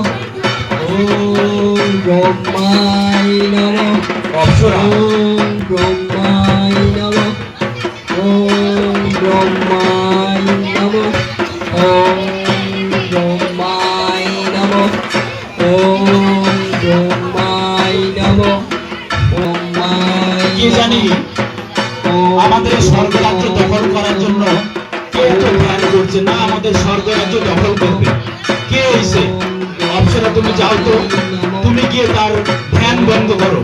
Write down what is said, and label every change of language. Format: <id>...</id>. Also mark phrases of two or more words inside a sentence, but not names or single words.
<sa>ওম ব্রহ্মায় নমঃ।</sa> <bn>অপ্সরা</bn> <sa>ওম ব্রহ্মায় নমঃ। ওম ব্রহ্মায় নমঃ। ওম ব্রহ্মায় নমঃ। ওম ব্রহ্মায় নমঃ।</sa> <bn>কি জানি আমাদের স্বর্গরাজ্য দখল করার জন্য কে তো ধ্যান করছে না, আমাদের স্বর্গরাজ্য দখল করবে। কে হইছে? অপ্সরা, তুমি যাও তো, তুমি গিয়ে তার ধ্যান বন্ধ করো।</bn>